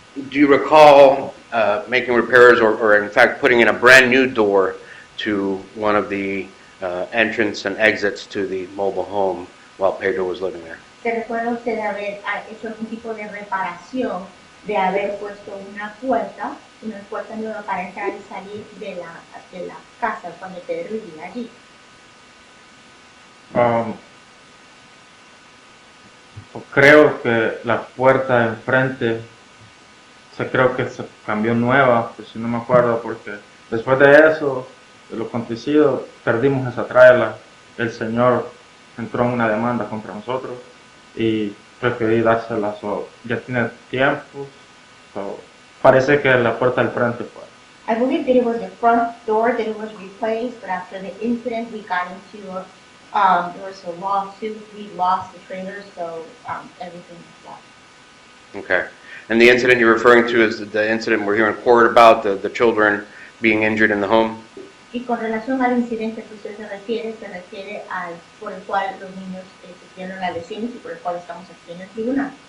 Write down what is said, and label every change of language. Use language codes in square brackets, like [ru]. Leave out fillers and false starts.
[en] Do you recall making repairs or in fact putting in a brand new door to one of the entrance and exits to the mobile home while Pedro was living there? [es] ¿Se recuerda usted de haber hecho algún tipo de reparación, de haber puesto una puerta nueva para entrar y salir de la casa cuando Pedro vivía allí? Creo que la puerta de enfrente creo que se cambió nueva, pues si no me acuerdo, porque después de eso, de lo acontecido, perdimos esa trailer. El señor entró en una demanda contra nosotros y preferí dársela. Ya tiene tiempo, parece que la puerta del frente fue. [en] I believe that it was the front door that it was replaced, but after the incident we got into there was a lawsuit, we lost the trailer, so everything was lost. Okay. And the incident you're referring to is the incident we're here in court about, the children being injured in the home? [es] Y con relación al incidente que usted se refiere al por el cual los niños sufrieron las lesiones y por el cual estamos aquí en el tribunal.